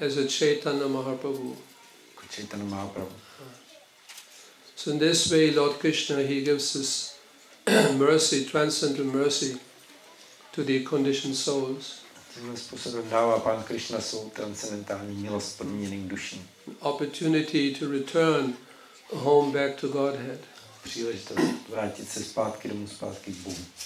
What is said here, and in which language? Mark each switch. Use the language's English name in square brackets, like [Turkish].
[English] As a Chaitanya Mahaprabhu. [Czech] Jako Chaitanya Mahaprabhu. [English] So in this way, Lord Krishna, he gives his mercy, transcendental mercy, to the conditioned souls. [Czech] Tímhle způsobem dává pán Krišna svou transcendentální milost podmíněným duším. [English] Opportunity to return home back to Godhead. [Czech] Příležitost vrátit se zpátky domů, zpátky k Bohu.